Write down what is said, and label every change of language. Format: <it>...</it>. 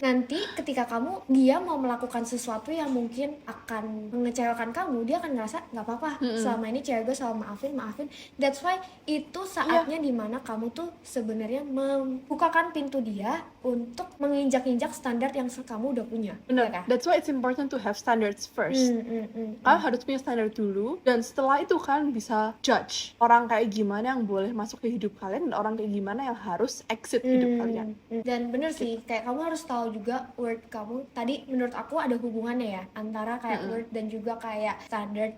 <id>Nanti ketika dia mau melakukan sesuatu yang mungkin akan mengecewakan kamu, dia akan ngerasa nggak apa-apa. Selama ini cewek gue selalu maafin.</id> <en>That's why</en> <id>itu saatnya dimana kamu tuh sebenarnya membukakan pintu dia untuk menginjak-injak standar yang kamu udah punya. Bener. Ya kan?</id> <en>That's why it's important to have standards first.</en> <id>Kalian harus punya standar dulu, dan setelah itu kalian bisa judge orang kayak gimana yang boleh masuk ke hidup kalian dan orang kayak gimana yang harus exit hidup kalian. Dan bener sih, kayak kamu harus tahu juga word kamu. Tadi menurut aku ada hubungannya ya antara kayak word dan juga kayak standard.</id>